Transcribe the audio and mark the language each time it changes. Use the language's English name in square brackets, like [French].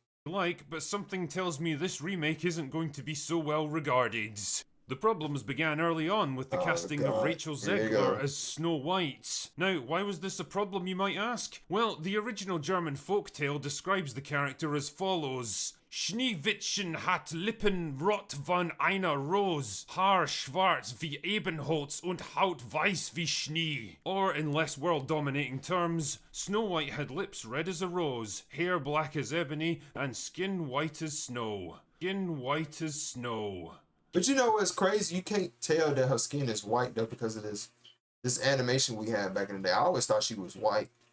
[English] But something tells me this remake isn't going to be so well regarded. The problems began early on with the casting of Rachel Zegler as Snow White. Now, why was this a problem, you might ask? Well, the original German folktale describes the character as follows. [German] Schneewittchen hat Lippen rot von einer Rose, Haar schwarz wie Ebenholz und Haut weiß wie Schnee. [English] Or, in less world-dominating terms, Snow White had lips red as a rose, hair black as ebony, and skin white as snow. Skin white as snow. But you know what's crazy? You can't tell that her skin is white, though, because of this animation we had back in the day. I always thought she was white.